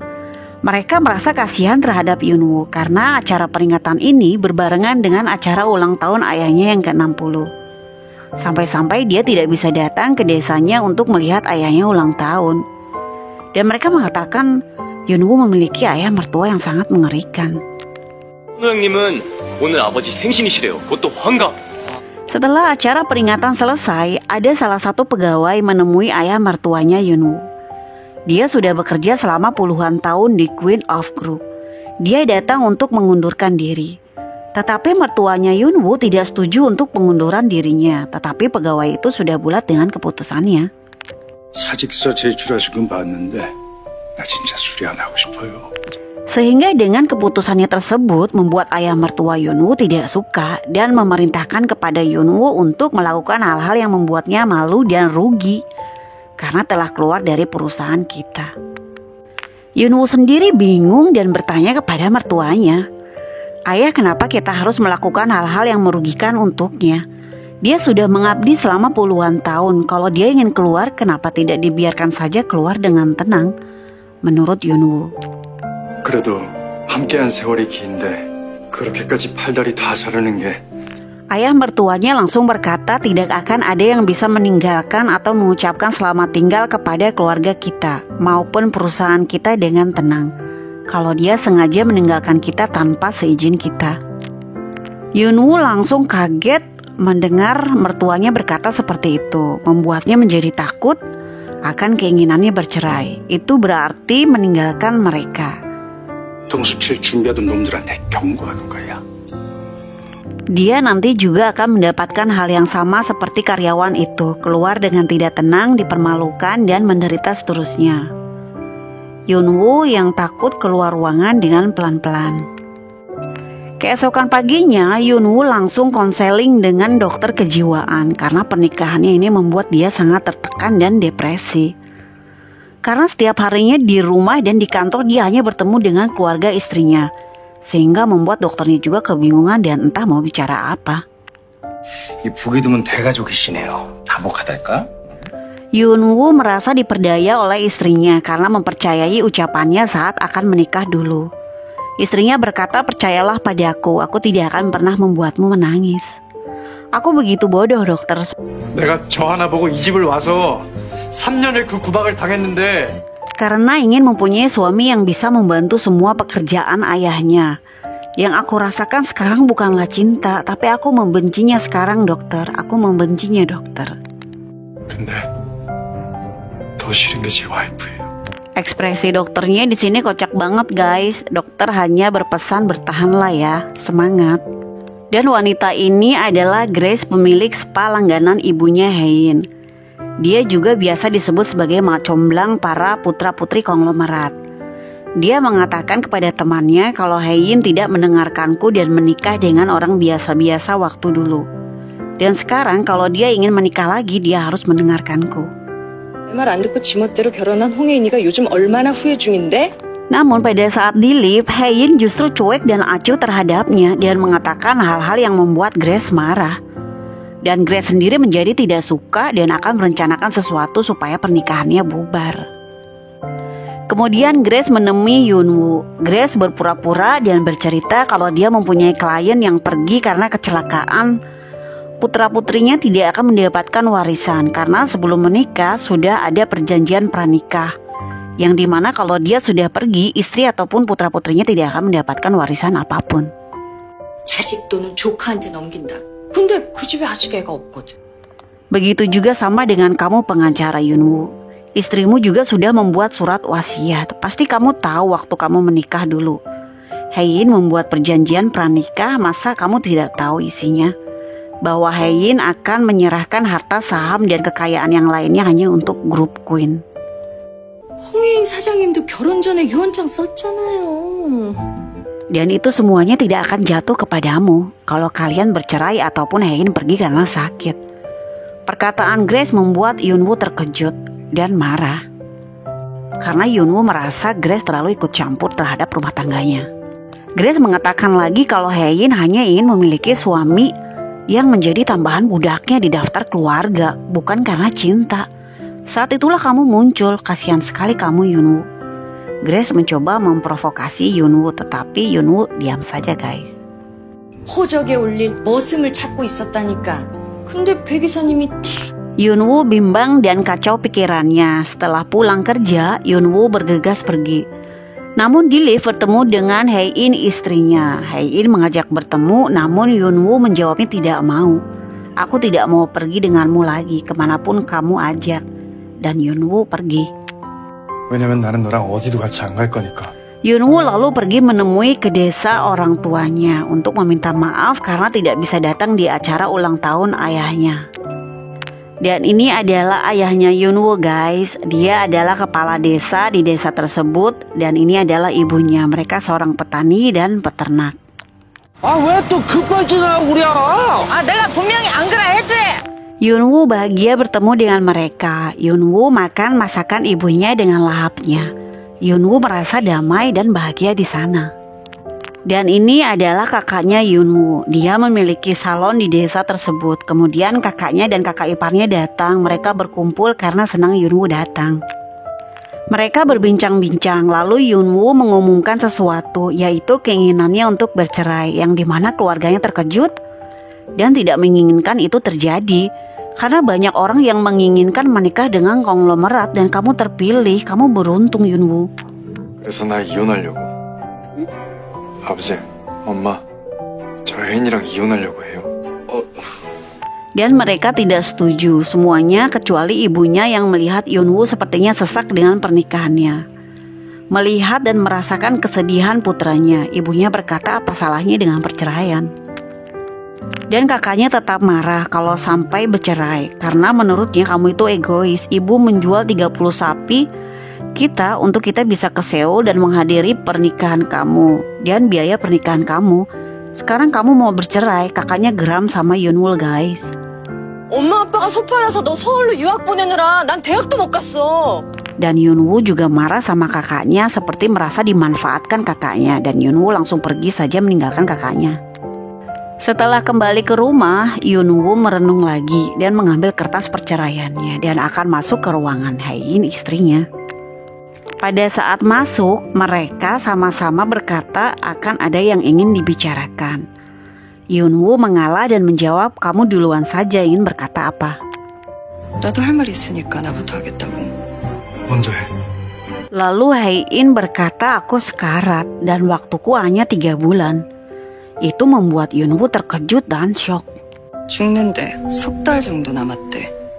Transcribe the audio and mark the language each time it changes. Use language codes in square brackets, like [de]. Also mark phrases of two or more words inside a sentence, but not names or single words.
[id] Mereka merasa kasihan terhadap Yoon-woo karena acara peringatan ini berbarengan dengan acara ulang tahun ayahnya yang ke-60. Sampai-sampai dia tidak bisa datang ke desanya untuk melihat ayahnya ulang tahun. Dan mereka mengatakan Yoon-woo memiliki ayah mertua yang sangat mengerikan. [ko] 형님은 오늘 아버지 생신이시래요. 그것도 환갑. [id] Setelah acara peringatan selesai, ada salah satu pegawai menemui ayah mertuanya Yoon-woo. Dia sudah bekerja selama puluhan tahun di Queen of Group. Dia datang untuk mengundurkan diri. Tetapi mertuanya Yoon-woo tidak setuju untuk pengunduran dirinya. Tetapi pegawai itu sudah bulat dengan keputusannya. [ko] 사직서 제출하신 건 봤는데 나 진짜 수리 안 하고 싶어요. [id] Sehingga dengan keputusannya tersebut membuat ayah mertua Yunwoo tidak suka dan memerintahkan kepada Yunwoo untuk melakukan hal-hal yang membuatnya malu dan rugi karena telah keluar dari perusahaan kita. Yunwoo sendiri bingung dan bertanya kepada mertuanya, "Ayah, kenapa kita harus melakukan hal-hal yang merugikan untuknya? Dia sudah mengabdi selama puluhan tahun. Kalau dia ingin keluar, kenapa tidak dibiarkan saja keluar dengan tenang?" Menurut Yunwoo. [ko] 그래도 함께한 세월이 긴데 그렇게까지 팔다리 다 자르는 게 [id] Ayah mertuanya langsung berkata tidak akan ada yang bisa meninggalkan atau mengucapkan selamat tinggal kepada keluarga kita maupun perusahaan kita dengan tenang kalau dia sengaja meninggalkan kita tanpa seizin kita. Yunwoo langsung kaget mendengar mertuanya berkata seperti itu, membuatnya menjadi takut akan keinginannya bercerai. Itu berarti meninggalkan mereka. [ko] 동수칠 준비하던 놈들한테 경고하는 거야. [id] Dia nanti juga akan mendapatkan hal yang sama seperti karyawan itu, keluar dengan tidak tenang, dipermalukan, dan menderita seterusnya. Yunwoo yang takut keluar ruangan dengan pelan-pelan. Keesokan paginya, Yunwoo langsung konseling dengan dokter kejiwaan karena pernikahannya ini membuat dia sangat tertekan dan depresi. Karena setiap harinya di rumah dan di kantor dia hanya bertemu dengan keluarga istrinya, sehingga membuat dokternya juga kebingungan dan entah mau bicara apa. [ko] 이 보기 드문 대가족이시네요. 다복하달까? [id] Yunwoo merasa diperdaya oleh istrinya karena mempercayai ucapannya saat akan menikah dulu. Istrinya berkata, "Percayalah padaku, aku tidak akan pernah membuatmu menangis." "Aku begitu bodoh, dokter." [ko] 내가 저 하나 보고 이 집을 와서 3년을 그 구박을 당했는데 [id] Karena ingin mempunyai suami yang bisa membantu semua pekerjaan ayahnya. Yang aku rasakan sekarang bukanlah cinta, tapi aku membencinya sekarang, dokter. Aku membencinya, dokter. [ko] 근데 더 싫은 게 제 와이프예요. [id] Ekspresi dokternya di sini kocak banget, guys. Dokter hanya berpesan bertahanlah ya, semangat. Dan wanita ini adalah Grace, pemilik spa langganan ibunya Hein. Dia juga biasa disebut sebagai mak comblang para putra-putri konglomerat. Dia mengatakan kepada temannya kalau Hein tidak mendengarkanku dan menikah dengan orang biasa-biasa waktu dulu. Dan sekarang kalau dia ingin menikah lagi, dia harus mendengarkanku. [ko] 내 말 안 듣고 지멋대로 결혼한 홍혜인이가 요즘 얼마나 후회 중인데? [id] Namun pada saat di lift, Hein justru cuek dan acuh terhadapnya dan mengatakan hal-hal yang membuat Grace marah. Dan Grace sendiri menjadi tidak suka dan akan merencanakan sesuatu supaya pernikahannya bubar. Kemudian Grace menemui Yunwoo. Grace berpura-pura dan bercerita kalau dia mempunyai klien yang pergi karena kecelakaan. Putra-putrinya tidak akan mendapatkan warisan karena sebelum menikah sudah ada perjanjian pranikah, yang dimana kalau dia sudah pergi, istri ataupun putra-putrinya tidak akan mendapatkan warisan apapun. [ko] 자식 돈은 조카한테 넘긴다. 근데 그 집에 아직 애가 없거든. [id] Begitu juga sama dengan kamu pengacara Yunwoo. Istrimu juga sudah membuat surat wasiat. Pasti kamu tahu waktu kamu menikah dulu. Hein membuat perjanjian pranikah, masa kamu tidak tahu isinya? Bahwa Hein akan menyerahkan harta saham dan kekayaan yang lainnya hanya untuk grup Queen. [ko] 홍혜인 사장님도 결혼 전에 유언장 썼잖아요. [id] Dan itu semuanya tidak akan jatuh kepadamu kalau kalian bercerai ataupun Hein pergi karena sakit. Perkataan Grace membuat Yunwoo terkejut dan marah. Karena Yunwoo merasa Grace terlalu ikut campur terhadap rumah tangganya. Grace mengatakan lagi kalau Hein hanya ingin memiliki suami yang menjadi tambahan budaknya di daftar keluarga, bukan karena cinta. Saat itulah kamu muncul, kasihan sekali kamu Yunwoo. Grace mencoba memprovokasi Yunwoo, tetapi Yunwoo diam saja, guys. [ko] 호적에 올릴 머슴을 찾고 있었다니까. 근데 배 기사님이 딱 [id] Yunwoo bimbang dan kacau pikirannya. Setelah pulang kerja, Yunwoo bergegas pergi. Namun di lift bertemu dengan Hein istrinya. Hein mengajak bertemu, namun Yunwoo menjawabnya tidak mau. Aku tidak mau pergi denganmu lagi, kemanapun kamu ajak. Dan Yunwoo pergi. [ko] 왜냐면 나는 너랑 어디도 같이 안 갈 거니까. [id] Yunwoo lalu pergi menemui ke desa orang tuanya untuk meminta maaf karena tidak bisa datang di acara ulang tahun ayahnya. Dan ini adalah ayahnya Yunwoo guys. Dia adalah kepala desa di desa tersebut. Dan ini adalah ibunya. Mereka seorang petani dan peternak. [ko] 왜 또 급발진하고 그래? 내가 분명히 안 그래 했지? [id] Yunwoo bahagia bertemu dengan mereka. Yunwoo makan masakan ibunya dengan lahapnya. Yunwoo merasa damai dan bahagia di sana. Dan ini adalah kakaknya Yunwoo. Dia memiliki salon di desa tersebut. Kemudian kakaknya dan kakak iparnya datang. Mereka berkumpul karena senang Yunwoo datang. Mereka berbincang-bincang. Lalu Yunwoo mengumumkan sesuatu, yaitu keinginannya untuk bercerai, yang dimana keluarganya terkejut dan tidak menginginkan itu terjadi. Karena banyak orang yang menginginkan menikah dengan konglomerat dan kamu terpilih. Kamu beruntung, Yunwoo. [ko] 그래서 나 이혼하려고. 아버지, 엄마, 저 혜인이랑 이혼하려고 해요. [id] Dan mereka tidak setuju, semuanya kecuali ibunya yang melihat Yunwoo sepertinya sesak dengan pernikahannya. Melihat dan merasakan kesedihan putranya, ibunya berkata apa salahnya dengan perceraian. Dan kakaknya tetap marah kalau sampai bercerai, karena menurutnya kamu itu egois. Ibu menjual 30 sapi kita untuk kita bisa ke Seoul dan menghadiri pernikahan kamu dan biaya pernikahan kamu. Sekarang kamu mau bercerai. Kakaknya geram sama Yunwoo guys. [ko] 엄마 아빠가 소팔아서 너 서울로 유학 보내느라 난 대학도 못 갔어. [id] Dan Yunwoo juga marah sama kakaknya, seperti merasa dimanfaatkan kakaknya. Dan Yunwoo langsung pergi saja meninggalkan kakaknya. Setelah kembali ke rumah, Yunwoo merenung lagi dan mengambil kertas perceraiannya dan akan masuk ke ruangan Haein istrinya. Pada saat masuk, mereka sama-sama berkata akan ada yang ingin dibicarakan. Yunwoo mengalah dan menjawab, kamu duluan saja ingin berkata apa? [ko] 나도 할 말 있으니까 나부터 하겠다고. 먼저 해. [id] Lalu Haein berkata, aku sekarat dan waktuku hanya 3 bulan. Itu membuat Yunwoo terkejut dan shock. [ko] 죽는데 3달 정도 남았대.